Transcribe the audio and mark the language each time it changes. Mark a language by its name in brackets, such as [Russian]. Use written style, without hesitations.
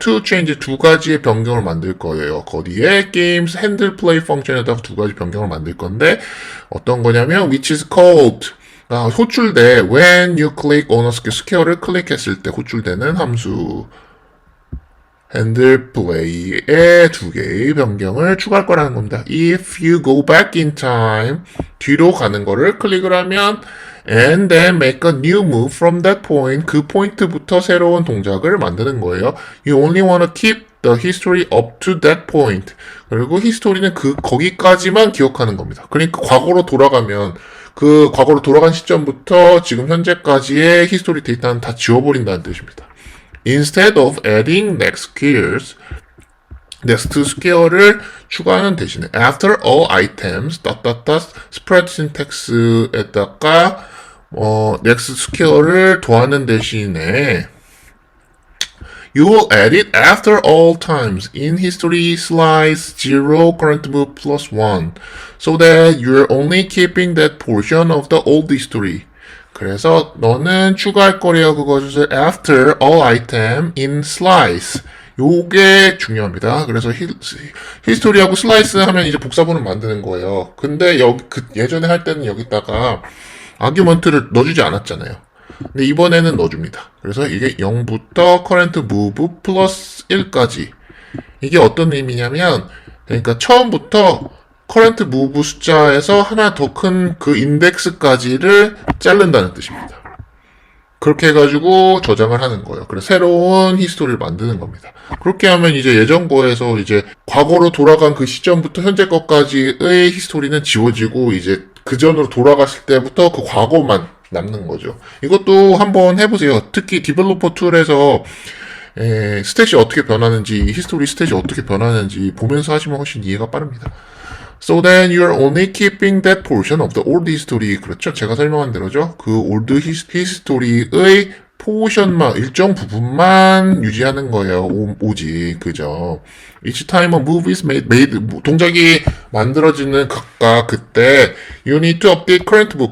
[English] two change [Korean] 두 가지의 변경을 만들 거예요. 거기에 game's handle play function에다가 두 가지 변경을 만들 건데 어떤 거냐면 [English] which is called [Korean] 호출돼 [English] when you click on a square [Korean] 를 클릭했을 때 호출되는 함수 핸들 플레이에 두 개의 변경을 추가할 거라는 겁니다. [English] If you go back in time [Korean] 뒤로 가는 거를 클릭을 하면 [English] and then make a new move from that point [Korean] 그 포인트부터 새로운 동작을 만드는 거예요. [English] You only want to keep the history up to that point. [Korean] 그리고 히스토리는 거기까지만 기억하는 겁니다. 그러니까 과거로 돌아가면 그 과거로 돌아간 시점부터 지금 현재까지의 히스토리 데이터는 다 지워버린다는 뜻입니다. [English] Instead of adding next square [Korean] 를 추가하는 대신에 [English] after all items spread syntax [Korean] 에다가 next square를 더하는 대신에 [English] you will add it after all times in history slice 0 current move plus 1 so that you're only keeping that portion of the old history. [Korean] 그래서 너는 추가할 거래요. [English] 그것을 after all item in slice. [Korean] 요게 중요합니다. 그래서 히스토리하고 슬라이스 하면 이제 복사본을 만드는 거예요. 근데 예전에 할 때는 여기다가 아규먼트를 넣어주지 않았잖아요. 근데 이번에는 넣어줍니다. 그래서 이게 0부터 current move 플러스 1까지. 이게 어떤 의미냐면, 그러니까 처음부터 current move 숫자에서 하나 더 큰 그 인덱스까지를 자른다는 뜻입니다. 그렇게 해가지고 저장을 하는 거예요. 그래서 새로운 히스토리를 만드는 겁니다. 그렇게 하면 이제 예전 거에서 이제 과거로 돌아간 그 시점부터 현재 것까지의 히스토리는 지워지고 이제 그 전으로 돌아갔을 때부터 그 과거만 남는 거죠. 이것도 한번 해보세요. 특히 디벨로퍼 툴에서 스탯이 어떻게 변하는지, 히스토리 스탯이 어떻게 변하는지 보면서 하시면 훨씬 이해가 빠릅니다. [English] So then you're only keeping that portion of the old history. [Korean] 그렇죠. 제가 설명한 대로죠. 그 old history의 포션만, 일정 부분만 유지하는 거예요. 오직. 그죠. [English] Each time a move is made, [Korean] 동작이 만들어지는 각각 그때 [English] you need to update current move.